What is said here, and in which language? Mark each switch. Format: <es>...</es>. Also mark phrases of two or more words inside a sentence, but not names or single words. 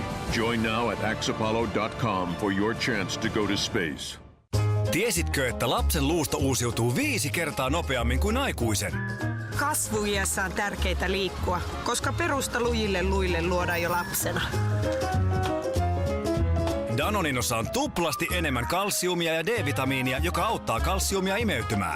<en>Join now at axapollo.com for your chance to go to space.</en> <fi>Tiesitkö, että lapsen luusto uusiutuu 5 kertaa nopeammin kuin aikuisen? Kasvuiässä on tärkeää liikkua, koska perusta lujille luille luodaan jo lapsena. Danoninossa on tuplasti enemmän kalsiumia ja D-vitamiinia, joka auttaa kalsiumia imeytymään.</fi>